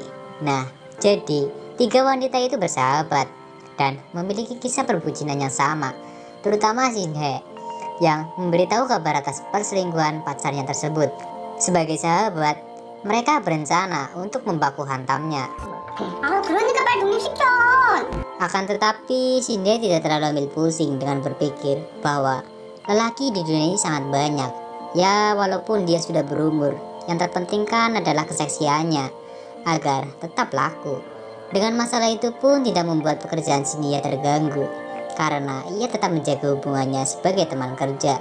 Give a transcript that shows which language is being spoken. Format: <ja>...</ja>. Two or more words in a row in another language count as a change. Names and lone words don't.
<id>Nah, jadi tiga wanita itu bersahabat dan memiliki kisah perbucinan yang sama, terutama Sindie yang memberitahu kabar atas perselingkuhan pacarnya tersebut. Sebagai sahabat, mereka berencana untuk membaku hantamnya.</id> <ko>그러니까 말 독립시켜.</ko> <id>Akan tetapi Sindie tidak terlalu ambil pusing dengan berpikir bahwa lelaki di dunia ini sangat banyak. Ya, walaupun dia sudah berumur, yang terpentingkan adalah keseksiannya agar tetap laku. Dengan masalah itu pun tidak membuat pekerjaan Sindie terganggu, karena ia tetap menjaga hubungannya sebagai teman kerja.</id>